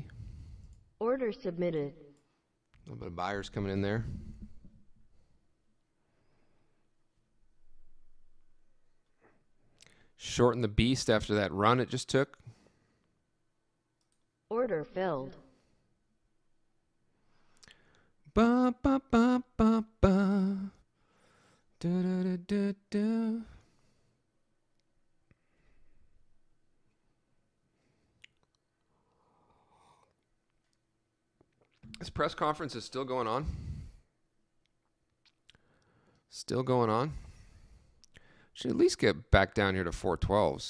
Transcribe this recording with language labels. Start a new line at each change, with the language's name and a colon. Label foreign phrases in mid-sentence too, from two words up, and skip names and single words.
English: Order submitted. A little bit of buyers coming in there. Shorten the beast after that run it just took. Order filled. Ba, ba, ba, ba, ba. Du-du-du-du-du. This press conference is still going on. Still going on. Should at least get back down here to 412s.